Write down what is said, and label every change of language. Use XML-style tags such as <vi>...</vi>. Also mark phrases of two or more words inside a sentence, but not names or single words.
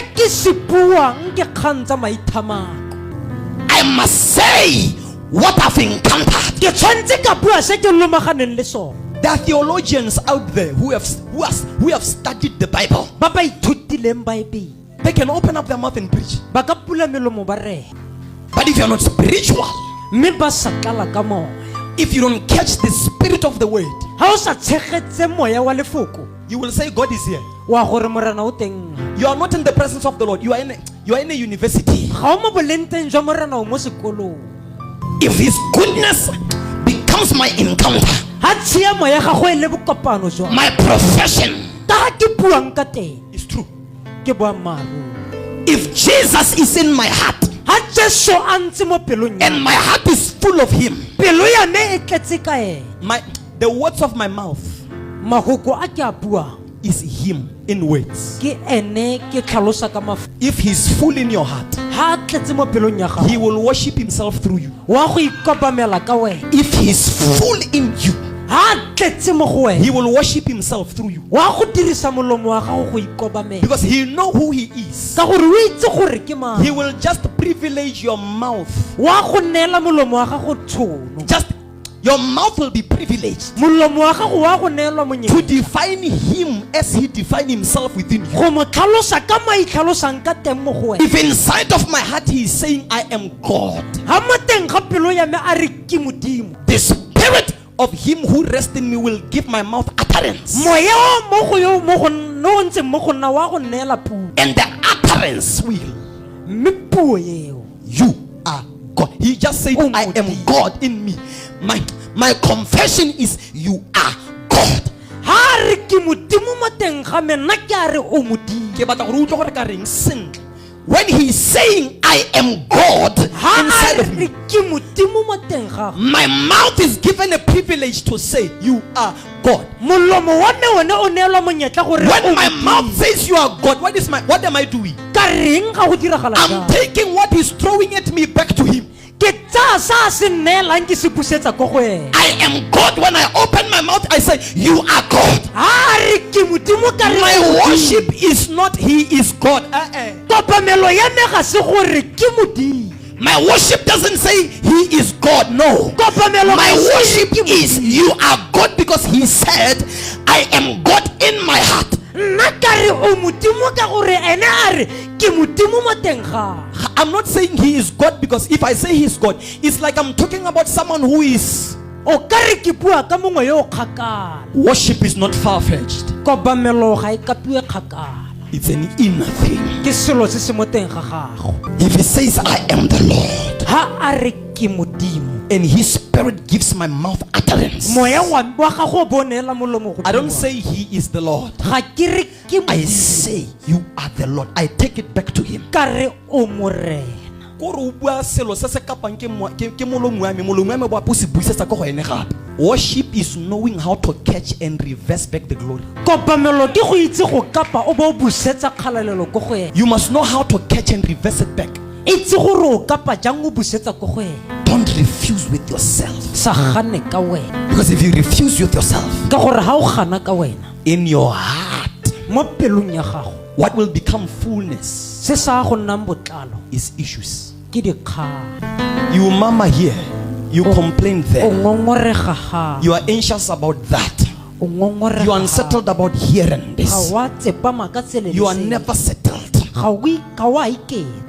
<en>I must say what I've encountered. There are theologians out there who have studied the Bible, They can open up their mouth and preach.</en> <tn>ba ka pula melomo ba re</tn> <en>But if you're not spiritual,</en> <tn>mme ba sa tlala ka moya</tn> <en>if you don't catch the spirit of the word,</en> <tn>ha o sa tshegetse moya wa lefoko</tn> <en>you will say God is here.</en> <tn>wa gore morena o teng</tn> <en>You are not in the presence of the Lord. You are in a university.</en> <tn>ga o mo bolenteng jwa morena o mo sekolong</tn> <en>If his goodness becomes my encounter,</en> <tn>ha tshiamo ya gago e le bokopano jwa</tn> <en>my profession</en> <tn>ka ha ke buang ka teng</tn> <en>is true.</en> <tn>ke boammaaruri</tn> <en>If Jesus is in my heart</en> <tn>ha Jesu a ntse mo pelong ya</tn> <en>and my heart is full of him,</en> <tn>pelo ya me e tletse ka ena</tn> <en>the words of my mouth</en> <tn>mahoko a ke a buang</tn> <en>is him in words.</en> <tn>ke ene ke tlhalosa ka mafu</tn> <en>If he's full in your heart,</en> <tn>ha a tletse mo pelong ya</tn> <en>he</en> <tn>gago</tn> <en>will worship himself through you.</en> <tn>wa go ikobamela ka wena</tn> <en>If he's full in you,</en> <tn>ha a tletse mo go</tn> <en>he</en> <tn>wena</tn> <en>will worship himself through you.</en> <tn>wa go dirisa molomo wa gago go ikobamela</tn> <en>Because he know who he is.</en> <tn>ka gore o itse gore ke mang</tn> <en>He will just privilege your mouth.</en> <tn>wa go neela molomo wa gago tshono</tn> <en>Just your mouth will be privileged</en> <tn>molomo wa gago wa go neelwa</tn> <en>to</en> <tn>monyetla</tn> <en>define him as he defined himself within you.</en> <tn>go mo tlhalosa ka maitlhalosang ka teng mo go wena</tn> <en>If inside of my heart he is saying, I am God,</en> <tn>ha mo teng ga pelo ya me a re ke modimo</tn> <en>the spirit of him who rests in me will give my mouth utterance.</en> <tn>moya o mo go yo mo go no ntse mo go nna wa go neela puo</tn> <en>And the utterance will,</en> <tn>mme puo eo</tn> <en>you are God. He just said, I am God in me. My confession is, you are God.</en> <tn>ha re ke modimo mo teng ga me nna ke a re o modimo Ke batla gore o utlwe gore ka reng sentle.</tn> <en>When he's saying, I am God</en> <tn>ha</tn> <en>inside</en> <tn>a</tn> <en>of me,</en> <tn>re ke modimo mo teng ga</tn> <en>my mouth is given a privilege to say, you are God.</en> <tn>molomo wa me one o neelwa monyetla gore</tn> <en>When my mouth says you are God, what am I doing?</en> <tn>ka reng ga go diragala</tn> <en>I'm</en> <tn>jang</tn> <en>taking what he's throwing at me back to him.</en> <tn>ke tsa sa se neelang ke se busetsa ko go ena</tn> <en>I am God. When I open my mouth, I say, you are God.</en> <tn>ha re ke modimo ka re</tn> <en>My worship is not he is God.</en> <tn>kopamelo ya me ga se gore ke modimo</tn> <en>My worship doesn't say he is God. No.</en> <tn>kopamelo</tn> <en>My</en> <tn>ga se</tn> <en>worship</en> <tn>ke</tn> <en>is you are God because he said, I am God in my heart.</en> <tn>nna ka re o modimo ka gore ene a re ke modimo mo teng ga</tn> <en>I'm not saying he is God because if I say he's God, it's like I'm talking about someone who is.</en> <tn>o ka re ke bua ka mongwe yo o kgakala</tn> <en>Worship is not far-fetched.</en> <tn>kopamelo ga e kapiwe kgakala</tn> <en>It's an inner thing.</en> <tn>ke selo se se mo teng ga gago</tn> <en>If he says, I am the Lord,</en> <tn>ha a re ke modimo</tn> <en>and his spirit gives my mouth utterance,</en> <tn>moya wa gago bo neela molomo go</tn> <en>I don't</en> <tn>bua.</tn> <en>say he is the Lord.</en> <tn>ga ke re ke</tn> <en>I</en> <tn>modimo</tn> <en>say you are the Lord. I take it back to him.</en> <tn>ka re o morena Kore o bua selo se se kapang ke molomo wa me bo apo se buisetsa ko go ene gape.</tn> <en>Worship is knowing how to catch and reverse back the glory.</en> <tn>kopamelo ke go itse go kapa o bo o busetsa kgalalelo ko go ena</tn> <en>You must know how to catch and reverse it back.</en> <tn>itse gore o kapa jang o busetsa ko go ena</tn> <en>Don't refuse with yourself.</en> <tn>sa gane ka wena</tn> <en>Because if you refuse with yourself,</en> <tn>ka gore ha o gana ka wena</tn> <en>in your heart,</en> <tn>mo pelong ya gago</tn> <en>what will become fullness</en> <tn>se sa go nnang botlalo</tn> <en>is issues.</en> <tn>ke dikgang</tn> <en>You mama here, you complain</en> <tn>o</tn> <en>there.</en> <tn>ngongorega ga</tn> <en>You are anxious about that.</en> <tn>o ngongorega</tn> <en>You are unsettled about here and</en> <tn>ga</tn> <en>this.</en> <tn>wa tsepama ka tsele</tn> <en>You are never settled.</en> <tn>ga wa iketla</tn>